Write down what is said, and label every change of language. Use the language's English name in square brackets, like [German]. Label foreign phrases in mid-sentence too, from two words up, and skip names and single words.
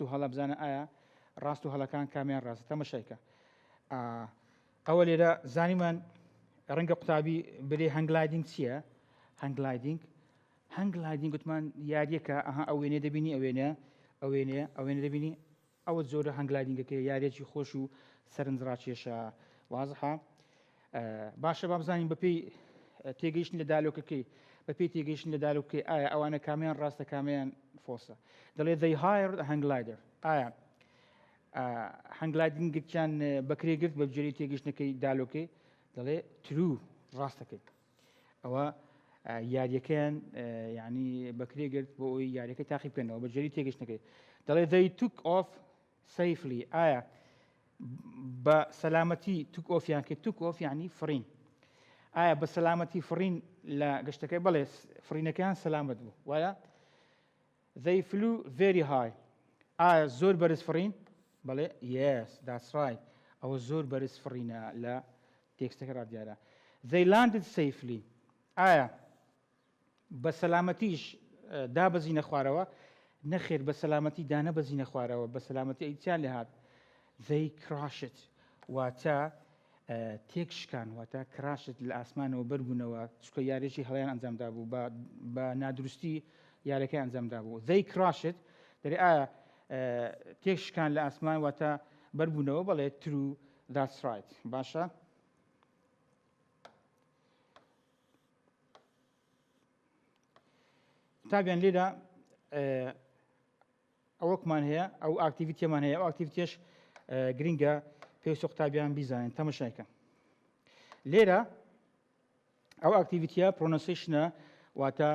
[Central Kurdish] هەڵە بزانە ئایا ڕاست و هەڵەکان کامیان ڕاستە تەماشایکە ئەوە لێرە زانیمان ڕەنگە قوتابی برێ هەنگلایدینگ چییە هەنگلایدینگ گوتمان یاریەکە ئەها ئەو وێنێ دەبینی ئەوێنێ دەبینی ئەوە زۆرە هەنگلایدینگەکە یاریەکی خۆش و سەرنجڕاکێشە وازەها باشە با بزانین بەپێی تێگەیشتن لە دالۆکەکەی بەپێی تێگەیشتن لە دالۆکەکەی ئایا ئەوانە کامیان ڕاستە کامیان فۆسە دەڵێ [English] they hired a hang glider [Central Kurdish] ئایا هەنگلایدینگێکیان بەکرێگرت بە بجێری تێگەیشتنەکەی دالۆکەی دەڵێ true ڕاستەکەی ئەوە یاریەکەیان یعنی بەکرێگرت بۆ ئەوی یاریەکەی تاقی بکەنەوە بەجێری تێگەیشتنەکەی دەڵێ [English] they took off safely [Central Kurdish] ئایا بە سەلامەتی [English] took off [Central Kurdish] یان کە [English] took off [Central Kurdish] یعنی فڕین ئایا بە سەلامەتی فڕین لە گەشتەکەی بەڵێ فڕینەکەیان سەلامەت بوو وایە [English] they flew very high [Central Kurdish] ئایا زۆر بەرز فڕین بەڵێ yes [English] that's right [Central Kurdish] ئەوە زۆر بەرز فڕینە لە تێکستەکە ڕادیارە [English] they landed safely [Central Kurdish] ئایا بە سەلامەتیش دابەزینە خوارەوە نەخێر بە سەلامەتی دانەبەزینە خوارەوە بە سەلامەتی ئەیچیان لێ هات [English] they crashed [Central Kurdish] واتە تێکشکان واتە کراشت لە ئاسمانەوە بەربوونەوە چکە یاریێکی هەڵیان ئەنجامدا بوو بە نادروستی یاریەکەی ئەنجامدا بوو [English] they crashed [Central Kurdish] دەرێ ئایا تێکشکان لە ئاسمان واتە بەربوونەوە بەڵێ [English] true that's right [Central Kurdish] باشە تابیان لێرە ئەوەکمان هەیە ئەو ئاکتیڤیتیەمان هەیە ئەو ئاکتیڤیتیش گرینگە پێویستە قوتابیان بیزانن تەماشایکە لێرە ئەو ئاکتیڤیتیە پرۆنۆسیشنە واتە